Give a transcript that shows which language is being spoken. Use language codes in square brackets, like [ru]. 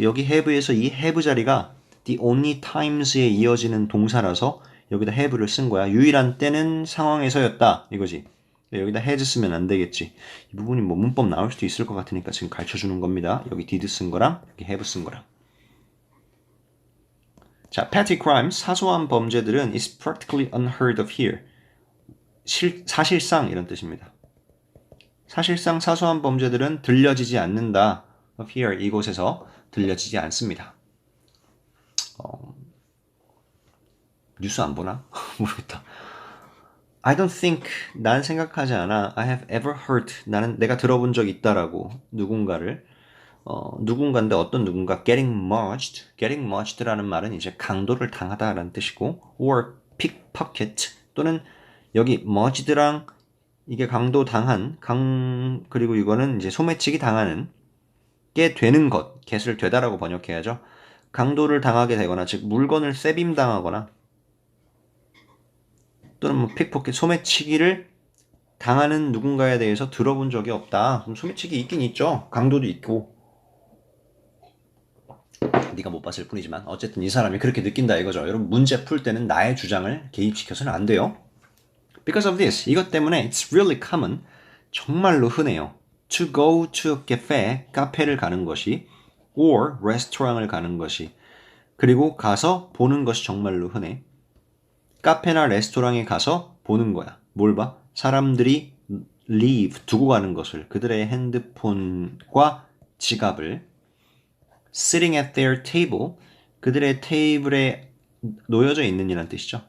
[ko] 여기 have에서 이 have 자리가 [en] the only times [ko] 에 이어지는 동사라서 여기다 have를 쓴 거야. 유일한 때는 상황에서였다 이거지. 여기다 has 쓰면 안 되겠지. 이 부분이 뭐 문법 나올 수도 있을 것 같으니까 지금 가르쳐 주는 겁니다. 여기 did 쓴 거랑 여기 have 쓴 거랑. [en] 자, petty crimes, [ko] 사소한 범죄들은 [en] is practically unheard of here. [ko] 사실상 이런 뜻입니다. 사실상 사소한 범죄들은 들려지지 않는다. of here 이곳에서 들려지지 않습니다. 뉴스 안 보나? 모르겠다. [en] I don't think [ko] 난 생각하지 않아. [en] I have ever heard [ko] 나는 내가 들어본 적 있다라고 누군가를 누군가인데 어떤 누군가 [en] getting mugged [ko] 라는 말은 이제 강도를 당하다라는 뜻이고 [en] or pickpocket [ko] 또는 여기 mugged랑 이게 강도 당한 그리고 이거는 이제 소매치기 당하는 게 되는 것 get을 되다라고 번역해야죠. 강도를 당하게 되거나 즉 물건을 쌔빔 당하거나 또는 뭐 픽포켓 소매치기를 당하는 누군가에 대해서 들어본 적이 없다. 그럼 소매치기 있긴 있죠. 강도도 있고. 네가 못 봤을 뿐이지만 어쨌든 이 사람이 그렇게 느낀다 이거죠. 여러분 문제 풀 때는 나의 주장을 개입시켜서는 안 돼요. [en] Because of this, [ko] 이것 때문에 [en] it's really common, [ko] 정말로 흔해요. [en] To go to a cafe, [ko] 카페를 가는 것이 or restaurant을 가는 것이 그리고 가서 보는 것이 정말로 흔해. 카페나 레스토랑에 가서 보는 거야. 뭘 봐? 사람들이 leave, 두고 가는 것을 그들의 핸드폰과 지갑을 [en] sitting at their table, [ko] 그들의 테이블에 놓여져 있는 이란 뜻이죠.